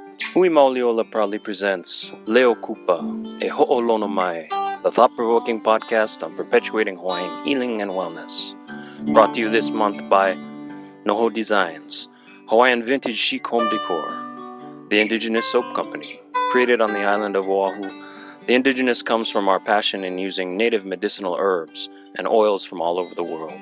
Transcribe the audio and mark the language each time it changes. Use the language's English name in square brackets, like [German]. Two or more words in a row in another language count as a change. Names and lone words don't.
[English] Mauli Ola proudly presents Leo Kupa, [Hawaiian] a ho'olono mai, [English] the thought-provoking podcast on perpetuating Hawaiian healing and wellness. Brought to you this month by Noho Designs, Hawaiian vintage chic home decor, the Indigenous Soap Company. Created on the island of Oahu, the Indigenous comes from our passion in using native medicinal herbs and oils from all over the world.